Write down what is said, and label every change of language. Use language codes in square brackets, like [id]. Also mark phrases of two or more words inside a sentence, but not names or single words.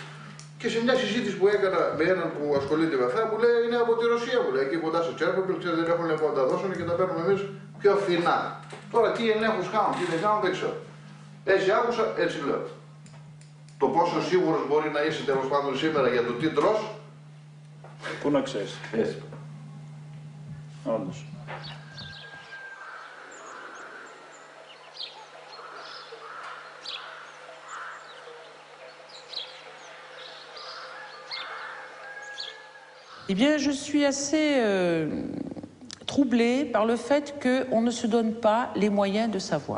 [el] Και σε μια συζήτηση που έκανα με έναν που ασχολείται με αυτά, μου λέει είναι από τη Ρωσία, μου λέει, εκεί κοντά στο Τσέρνομπιλ, ξέρετε, δεν έχουν λεφτά να τα δώσουν και τα παίρνουμε εμείς πιο φθηνά. Τώρα τι ελέγχους κάνουν, τι δεν κάνουν, δεν ξέρω. Έτσι άκουσα, έτσι λέω. Το πόσο σίγουρος μπορεί να είσαι τέλος πάντων σήμερα για το τι τρως. Πού να ξέρεις. Έτσι. Όντως. [fr] Eh bien, je suis assez troublée par le fait qu'on ne se donne pas les moyens de savoir.